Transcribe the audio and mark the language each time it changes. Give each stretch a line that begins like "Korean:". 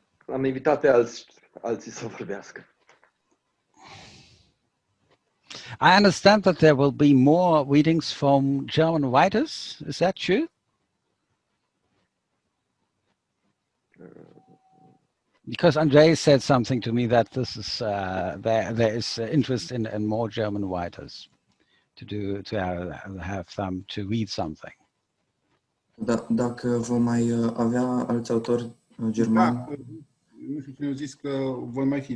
Romanian: Am invitat pe alții să vorbească.
English: I understand that there will be more readings from German writers. Is that true? Because Andrei said something to me that this is there is interest in more German writers to have them to read something.
Romanian: Dacă vom mai avea alți autori germani. Nu știu cine a zis că vor mai fi.